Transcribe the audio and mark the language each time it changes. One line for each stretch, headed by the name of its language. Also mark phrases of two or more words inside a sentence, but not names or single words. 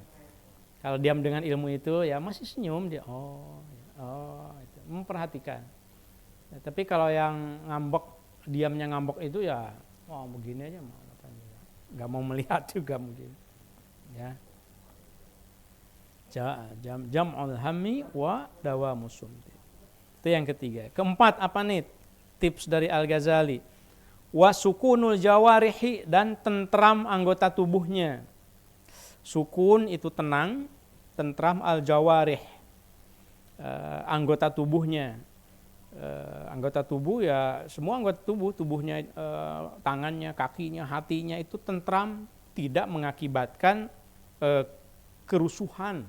Indonesian: Kalau diam dengan ilmu itu ya masih senyum dia, itu. Memperhatikan. Ya, tapi kalau yang ngambek, diamnya ngambek itu ya begini aja, nggak mau melihat juga mungkin. Ya.
Arabic: جمع الهم ودوام الصمت.
Indonesian: Itu yang ketiga. Keempat apa nih? Tips dari Al-Ghazali.
Arabic: وسكون الجوارح,
Indonesian: dan tentram anggota tubuhnya. Sukun itu tenang, tentram al-jawarih, anggota tubuhnya. Anggota tubuh ya semua anggota tubuh, tubuhnya, tangannya, kakinya, hatinya itu tentram, tidak mengakibatkan kerusuhan.